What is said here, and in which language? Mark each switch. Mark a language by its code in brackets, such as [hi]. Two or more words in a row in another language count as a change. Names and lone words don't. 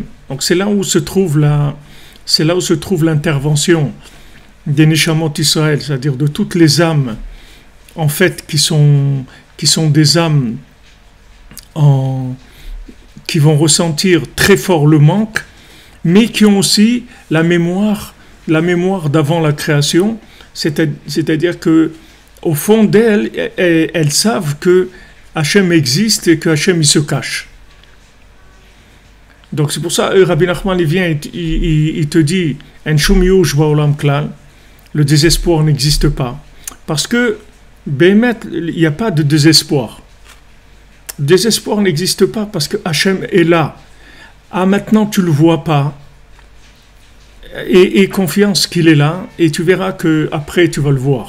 [fr] Donc c'est là où se trouve l'intervention des [he] נשמות ישראל, [fr] c'est-à-dire de toutes les âmes, en fait, qui sont des âmes qui vont ressentir très fort le manque, mais qui ont aussi la mémoire d'avant la création, c'est-à-dire que au fond d'elles, elles savent que Hachem existe et que Hachem il se cache. Donc c'est pour ça Rabbi Nachman il vient, il te dit [he] אין שום ייאוש בעולם כלל, [fr] le désespoir n'existe pas, parce que Bémet, il n'y a pas de désespoir. Le désespoir n'existe pas parce que Hachem est là. Ah, maintenant tu le vois pas. Et confiance qu'il est là, et tu verras que après tu vas le voir.